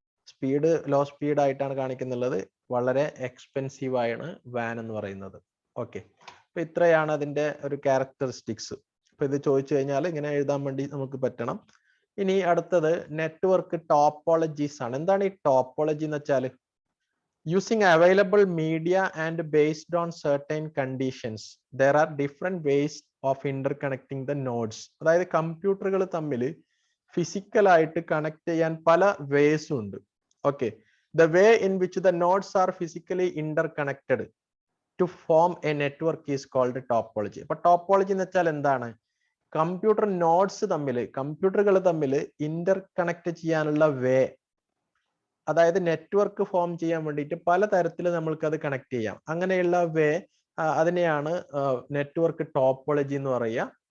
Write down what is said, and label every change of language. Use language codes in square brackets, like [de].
[ml] Speed low speed ആയിട്ടാണ് കാണിക്കുന്നുള്ളത്. വളരെ expensive ആണ് വാൻ എന്ന് പറയുന്നത്. ഓക്കെ, അപ്പൊ ഇത്രയാണ് അതിന്റെ ഒരു ക്യാരക്ടറിസ്റ്റിക്സ്. അപ്പൊ ഇത് ചോദിച്ചു കഴിഞ്ഞാൽ ഇങ്ങനെ എഴുതാൻ വേണ്ടി നമുക്ക് പറ്റണം. ഇനി അടുത്തത് നെറ്റ്വർക്ക് ടോപ്പോളജീസ് ആണ്. എന്താണ് ഈ ടോപ്പോളജി എന്ന് വെച്ചാൽ? [en] Using available media and based on certain conditions, there are different ways of interconnecting the nodes. [ml] അതായത് കമ്പ്യൂട്ടറുകൾ തമ്മിൽ ഫിസിക്കലായിട്ട് കണക്ട് ചെയ്യാൻ പല വേസ് ഉണ്ട്. [en] Okay, the way in which the nodes are physically interconnected to form a network is called topology. [ml] അപ്പൊ topology എന്ന് വെച്ചാൽ എന്താണ്? കമ്പ്യൂട്ടർ നോഡ്സ് തമ്മിൽ, കമ്പ്യൂട്ടറുകൾ തമ്മിൽ ഇന്റർ കണക്ട് ചെയ്യാനുള്ള വേ, അതായത് നെറ്റ്വർക്ക് ഫോം ചെയ്യാൻ വേണ്ടിയിട്ട് പല തരത്തിൽ നമ്മൾക്ക് അത് കണക്ട് ചെയ്യാം. അങ്ങനെയുള്ള വേ അതിനെയാണ് നെറ്റ്വർക്ക് ടോപ്പോളജി എന്ന് പറയുക.